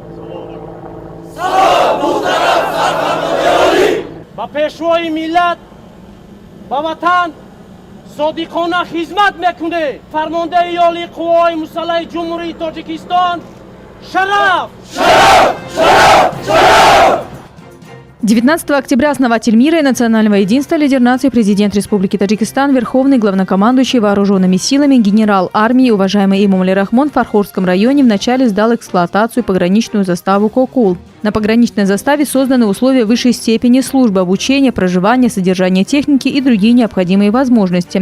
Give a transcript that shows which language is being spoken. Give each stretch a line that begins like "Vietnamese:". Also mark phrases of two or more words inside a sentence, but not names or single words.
Persian: سلام محترم سرفرمانده عالی. با پیشوای ملت با وطن صادقانه خدمت میکنه. فرمانده عالی قوای مسلح جمهوری تاجیکستان. شرف! شرف! شرف! شرف!
Russian: 19 октября основатель мира и национального единства, лидер нации, президент Республики Таджикистан, верховный главнокомандующий вооруженными силами, генерал армии, уважаемый Эмомали Рахмон в Фархорском районе вначале сдал эксплуатацию пограничную заставу Кокул. На пограничной заставе созданы условия высшей степени службы, обучения, проживания, содержания техники и другие необходимые возможности.